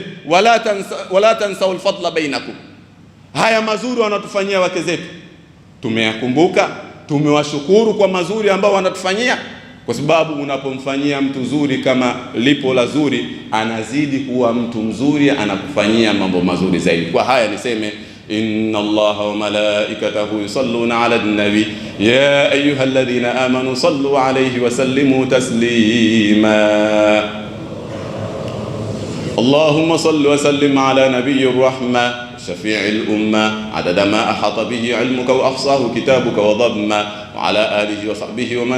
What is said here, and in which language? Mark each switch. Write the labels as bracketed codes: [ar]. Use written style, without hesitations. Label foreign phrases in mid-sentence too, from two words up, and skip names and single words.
[ar] ولا تنسوا الفضل بينكم, [sw] haya mazuri wanatufanyia wake zetu tumeyakumbuka, tumewashukuru kwa mazuri ambao wanatufanyia. Kwa sababu unapomfanyia mtu zuri kama lipo la zuri, anazidi kuwa mtu mzuri, anakufanyia mambo mazuri zaidi. Kwa haya niseme, [ar] إن الله وملائكته يصلون على النبي يا أيها الذين آمنوا صلوا عليه وسلموا تسليما. اللهم صل وسلم على نبي الرحمة شفيع الأمة عدد ما أحاط به علمك وأحصاه كتابك وضمّا، وعلى آله وصحبه ومن